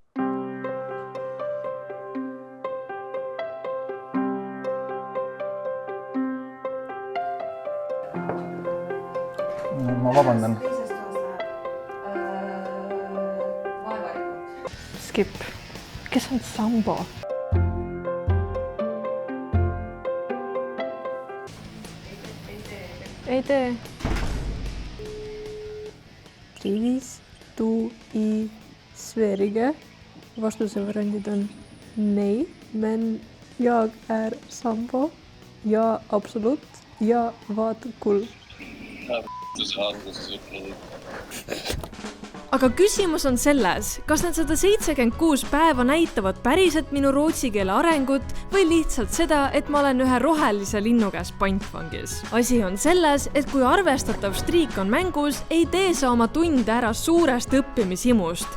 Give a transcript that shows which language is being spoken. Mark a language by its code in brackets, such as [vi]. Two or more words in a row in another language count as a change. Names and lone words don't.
[et] Ma vabandan. Skip. Kes on Sambo? Ei tee. [sv] Trivs, du i Sverige. [et] Vastuse variandid on [sv] nej, men jag är Sambo. Ja, absolut. Ja, vad kul. [et] Aga küsimus on selles, kas need 176 päeva näitavad päriselt minu rootsi keele arengut või lihtsalt seda, et ma olen ühe rohelise linnu käes pantvangis. Asi on selles, et kui arvestatav striik on mängus, ei tee sa oma tunde ära suurest õppimishimust.